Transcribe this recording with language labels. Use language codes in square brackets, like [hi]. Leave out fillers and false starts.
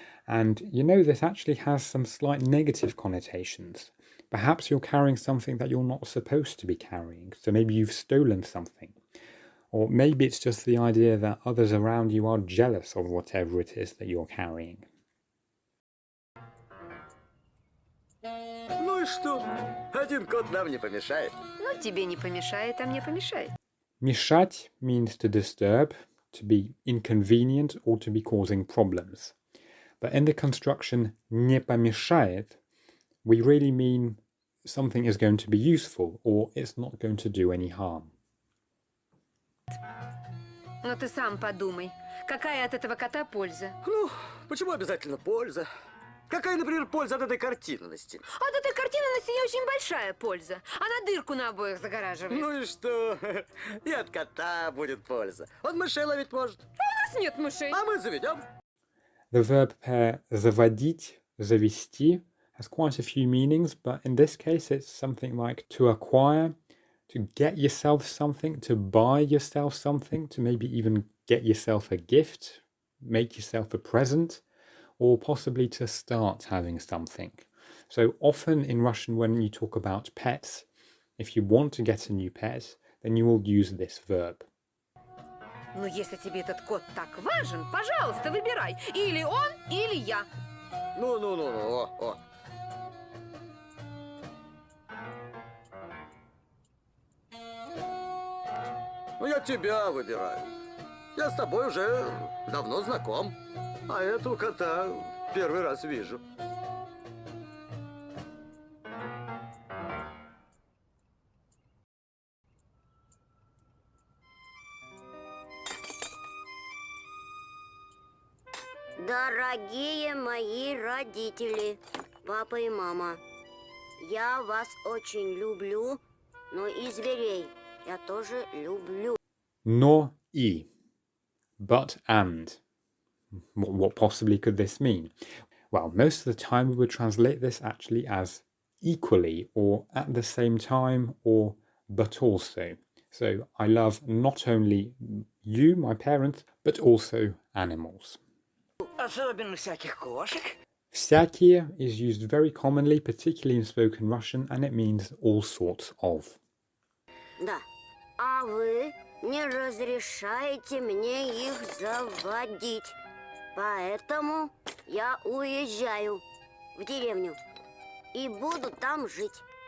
[en] And you know this actually has some slight negative connotations. Perhaps you're carrying something that you're not supposed to be carrying, so maybe you've stolen something. Or maybe it's just the idea that others around you are jealous of whatever it is that you're carrying. [ru] Ну и что? Один кот нам не помешает. Ну, тебе не помешает, а мне помешает. [en] Мешать means to disturb, to be inconvenient, or to be causing problems. But in the construction [ru] не помешает, [en] we really mean something is going to be useful or it's not going to do any harm. [ru] Но ты сам подумай, какая от этого кота польза? Ну, почему обязательно польза? Какая, например, польза от этой картинности? От этой картинности очень большая польза. Она дырку на обоих загораживает. Ну и что? И от кота будет польза. Он мышей ловить может. У нас нет мышей. А мы заведем. [en] The verb pair [ru] заводить, завести [en] has quite a few meanings, but in this case it's something like to acquire, to get yourself something, to buy yourself something, to maybe even get yourself a gift, make yourself a present, or possibly to start having something. So often in Russian, when you talk about pets, if you want to get a new pet, then you will use this verb. [ru] Ну, если тебе этот кот так важен, пожалуйста, выбирай. Или он, или я. Ну, о. Ну, я тебя выбираю. Я с тобой уже давно знаком. А этого кота первый раз вижу. Дорогие мои родители, папа и мама, я вас очень люблю, но и зверей я тоже люблю. Но и. [en] But and. What possibly could this mean? Well, most of the time we would translate this actually as equally or at the same time or but also. So I love not only you, my parents, but also animals. [ru] Особенно всяких кошек. [en] Всякие is used very commonly, particularly in spoken Russian, and it means all sorts of. [ru] Да, а вы не разрешаете мне их заводить. Поэтому я уезжаю в деревню и буду там жить.